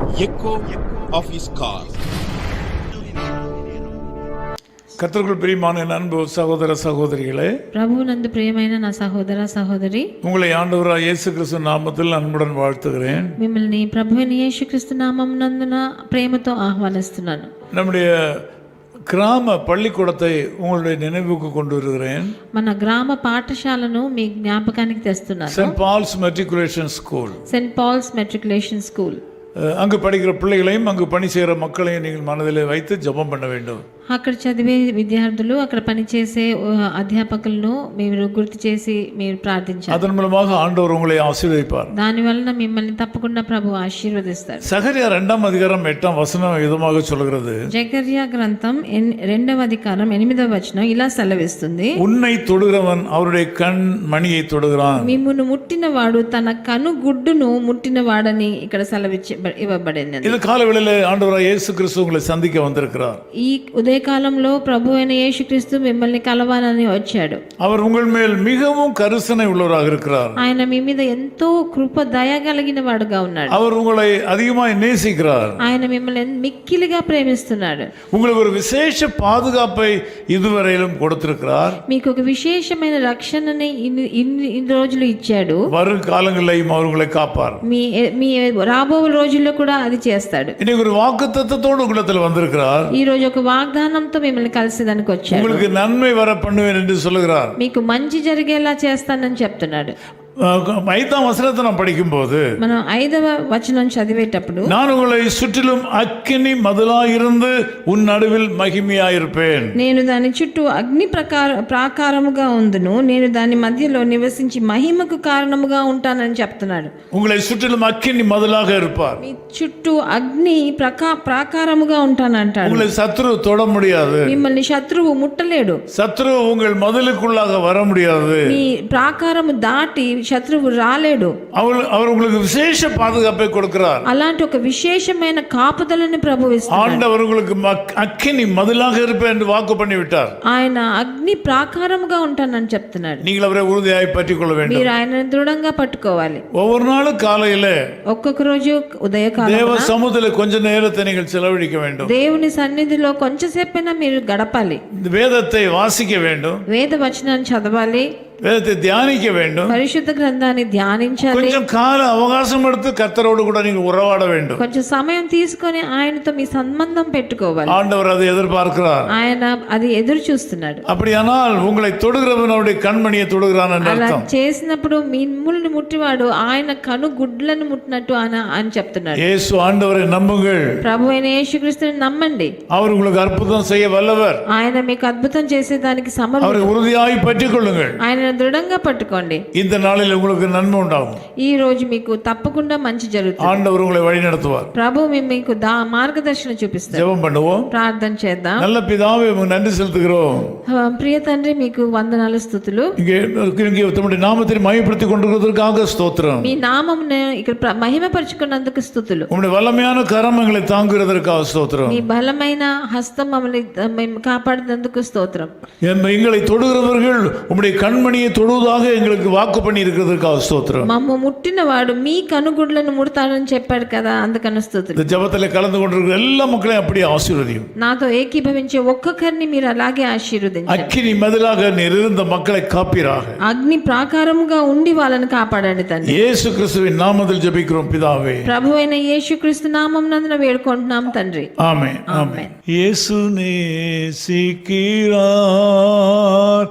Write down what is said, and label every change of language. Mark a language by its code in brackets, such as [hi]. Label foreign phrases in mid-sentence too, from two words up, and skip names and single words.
[en] echo of his car. [ta] கர்த்தருக்குள் பிரியமான அன்பு சகோதர சகோதரிகளே, [te] ప్రభువునందు ప్రియమైన నా సహోదర సహోదరి, [ta] உங்களை ஆண்டவராகிய இயேசு கிறிஸ்து நாமத்தில் அன்புடன் வாழ்த்துகிறேன். [te] మిమ్మల్ని ప్రభువైన యేసుక్రీస్తు నామమునందున ప్రేమతో ఆహ్వానిస్తున్నాను. [ta] நம்முடைய கிராம பள்ளிக்கூடத்தை உங்களுடைய நினைவுக்கு கொண்டு வருகிறேன். [te] మన గ్రామ పాఠశాలను మీ జ్ఞాపకానికి తెస్తున్నాను. [ta] சென்ட் பால்ஸ் மெட்ரிகுலேஷன் ஸ்கூல். [te] సెయింట్ పాల్స్ మెట్రికులేషన్ స్కూల్. [ta] அங்கு படிக்கிற பிள்ளைகளையும் அங்கு பணி செய்கிற மக்களையும் நீங்கள் மனதிலே வைத்து ஜெபம் பண்ண வேண்டும். [te] అక్కడ చదివే విద్యార్థులు, అక్కడ పనిచేసే అధ్యాపకులను మీరు గుర్తు చేసి మీరు ప్రార్థించాలి. [ta] அதன் மூலமாக ஆண்டவர் உங்களை ஆசீர்வதிப்பார். [te] దాని వలన మిమ్మల్ని తప్పకుండా ప్రభు ఆశీర్వదిస్తారు. [ta] சகரியா 2வ அத்தியாயம் 8வ வசனம் విధமாக சொல்கிறது. [te] జకర్యా గ్రంథం 2వ అధ్యాయం 8వ వచనం ఇలా సెలవిస్తుంది. [ta] உன்னை தொடுகிறவன் அவருடைய கண் மணியை தொடுகிறான். [te] మిమ్మును ముట్టినవాడు తన కను గుడ్డును ముట్టినవాడని ఇక్కడ ఇవ్వబడింది. [ta] இது காலவேளையிலே ஆண்டவராகிய இயேசு கிறிஸ்து உங்களை சந்திக்க வந்திருக்கிறார். [te] ఈ ఉదయకాలంలో ప్రభు అయిన యేసుక్రీస్తు మిమ్మల్ని కలవాలని వచ్చాడు. [ta] அவர் உங்கள் மேல் மிகவும் கருணை உள்ளவராக இருக்கிறார். [te] ఆయన మీ మీద ఎంతో కృప దయ కలిగిన వాడుగా ఉన్నాడు. [ta] அவர் உங்களை அதிகமாக நேசிக்கிறார். [te] ఆయన మిమ్మల్ని మిక్కిలిగా ప్రేమిస్తున్నాడు. [ta] உங்களுக்கு ஒரு விசேஷ பாதுகாப்பை இதுவரையிலும் கொடுத்திருக்கிறார். [te] మీకు ఒక విశేషమైన రక్షణని ఇన్ని రోజులు ఇచ్చాడు. [ta] வரும் காலங்களிலும் அவர் உங்களை காப்பார். [te] మీ రాబో రోజుల్లో కూడా అది చేస్తాడు. [ta] இன்னைக்கு ஒரு வாக்குத்தத்தத்தோடு உங்களிடத்தில் வந்திருக்கிறார். [te] ఈ రోజు ఒక వాగ్దానంతో మిమ్మల్ని కలిసేదానికి వచ్చాడు. [ta] உங்களுக்கு நன்மை வர பண்ணுவேன் என்று சொல்லுகிறார். [te] మీకు మంచి జరిగేలా చేస్తానని చెప్తున్నాడు. [ta] 5வ வசனத்தை நாம் படிக்கும்போது, [te] మనం 5వ వచనం చదివేటప్పుడు, [ta] நான் உங்களை சுற்றிலும் அக்கினி மதிலாயிருந்து உன் நடுவில் மகிமையாயிருப்பேன். [te] నేను దాని చుట్టూ అగ్ని ప్రాకారముగా ఉందును, నేను దాని మధ్యలో నివసించి మహిమకు కారణముగా ఉంటానని చెప్తున్నాడు. [ta] உங்களை சுற்றிலும் அக்கினி மதிலாக இருப்பார். [te] మీ చుట్టూ అగ్ని ప్రాకారముగా ఉంటానంటాడు. [ta] உங்களை சத்ரு தொட முடியாது. [te] మిమ్మల్ని శత్రువు ముట్టలేడు. [ta] சத்ரு உங்கள் மதிலுக்குள்ளாக வர முடியாது. [te] మీ ప్రాకారము దాటి శత్రువు రాలేడు. [ta] அவர் உங்களுக்கு விசேஷ பாதுகாப்பை கொடுக்கிறார். [te] అలాంటి ఒక విశేషమైన కాపుదలని ప్రభువు ఇస్తున్నాడు. [ta] ஆண்டவர் உங்களுக்கு அக்கினி மதிலாக இருப்பேன் என்று வாக்கு பண்ணி விட்டார். [te] ఆయన అగ్ని ప్రాకారముగా ఉంటానని చెప్తున్నాడు. [ta] நீங்கள் அவரை உறுதியாய் பற்றிக் கொள்ள வேண்டும். [te] మీరు ఆయన దృఢంగా పట్టుకోవాలి. [ta] ஒவ்வொரு நாளும் காலையில [te] ఒక్కొక్క రోజు ఉదయకాలం [ta] தேவ சமூகத்தில் கொஞ்ச நேரத்தை நீங்கள் செலவழிக்க வேண்டும். [te] దేవుని సన్నిధిలో కొంచెంసేపైనా మీరు గడపాలి. [ta] வேதத்தை வாசிக்க வேண்டும். [te] వేద వచనాన్ని చదవాలి. [ta] வேதத்தை தியானிக்க வேண்டும். [te] పరిశుద్ధ గ్రంథాన్ని ధ్యానించాలి. [ta] கொஞ்சம் கால அவகாசம் எடுத்து கர்த்தரோடு கூட நீங்கள் உறவாட வேண்டும். [te] కొంచెం సమయం తీసుకొని ఆయనతో మీ సంబంధం పెట్టుకోవాలి. [ta] ஆண்டவர் அதை எதிர்பார்க்கிறார். [te] ఆయన అది ఎదురు చూస్తున్నాడు. [ta] அப்படியானால் உங்களை தொடுகிறவன் அவருடைய கண்மணியை தொடுகிறான் என்று [te] అలా [ta] அர்த்தம். [te] చేసినప్పుడు మిమ్ముల్ని ముట్టివాడు ఆయన కను గుడ్లను ముట్టినట్టు అని చెప్తున్నాడు. [ta] இயேசு ஆண்டவரை நம்புங்கள். [te] ప్రభు అయిన యేసుక్రీస్తుని నమ్మండి. [ta] அவர் உங்களுக்கு அற்புதம் செய்ய வல்லவர். [te] ఆయన మీకు అద్భుతం చేసేదానికి [ta] அவரை [te] సమర్థుడు. [ta] உறுதியாய் பற்றிக் கொள்ளுங்கள். [te] ఆయన దృఢంగా పట్టుకోండి. [ta] இந்த நாளில் உங்களுக்கு நன்மை உண்டாகும். [te] ఈ రోజు మీకు తప్పకుండా మంచి జరుగుతుంది. [ta] ஆண்டவர் உங்களை வழி நடத்துவார். [te] ప్రభు మీకు మార్గదర్శనం చూపిస్తారు. [ta] ஜெபம் பண்ணுவோம். [te] ప్రార్థన చేద్దాం. [ta] நல்ல பிதாவே, உமக்கு நன்றி செலுத்துகிறோம். [te] ప్రియ తండ్రి, మీకు వందనాలు, స్తుతులు. [ta] இங்கே தம்முடைய நாமத்தை மகிமைப்படுத்திக் கொண்டிருக்கிறதற்காக ஸ்தோத்திரம். [te] మీ నామమును ఇక్కడ మహిమపరుచుకున్నందుకు స్తుతులు. [ta] உம்முடைய வல்லமையான கரம் எங்களை தாங்குகிறதற்காக ஸ்தோத்திரம். [te] మీ బలమైన హస్తం మమ్మల్ని కాపాడినందుకు స్తోత్రం. [ta] எங்களை தொடுகிறவர்கள் உம்முடைய கண்மணியை தொடுவதாக எங்களுக்கு வாக்கு பண்ணி இருக்கிறதற்காக ஸ்தோத்திரம். [te] మమ్మ ముట్టినవాడు మీ కనుగుడ్లను ముడతాడని చెప్పాడు కదా, అందుకని స్తుతులు. [ta] இந்த ஜெபத்தில் கலந்து கொண்டிருக்கிற எல்லா மக்களையும் அப்படியே ஆசீர்வதியும். [te] నాతో ఏకీభవించే ఒక్కొక్కరిని మీరు అలాగే ఆశీర్వదించండి. [ta] அக்கினி மதிலாக இருந்த மக்களை காப்பீராக. [te] అగ్ని ప్రాకారముగా ఉండి వాళ్ళని కాపాడండి తండ్రి. [ta] இயேசு கிறிஸ்துவின் நாமத்தில் ஜெபிக்கிறோம் பிதாவே. [te] ప్రభు అయిన యేసుక్రీస్తు నామమునందున వేడుకుంటున్నాం తండ్రి. [ta] ஆமென். [te] ఆమేన్. [ta] இயேசு நேசிக்கிறார்.